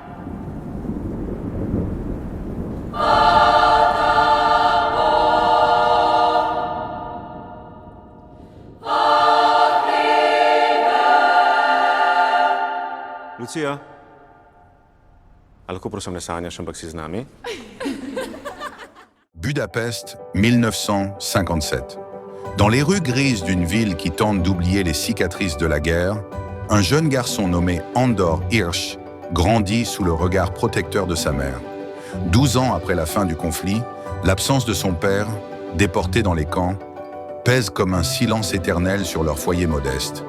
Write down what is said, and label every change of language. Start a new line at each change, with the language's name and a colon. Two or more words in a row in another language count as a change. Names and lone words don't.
Slovenian: Lucija, a lahko prosim ne sanjaš, ampak si z nami?
French: Budapest, 1957. Dans les rues grises d'une ville qui tente d'oublier les cicatrices de la guerre, un jeune garçon nommé Andor Hirsch grandit sous le regard protecteur de sa mère. 12 ans après la fin du conflit, l'absence de son père, déporté dans les camps, pèse comme un silence éternel sur leur foyer modeste.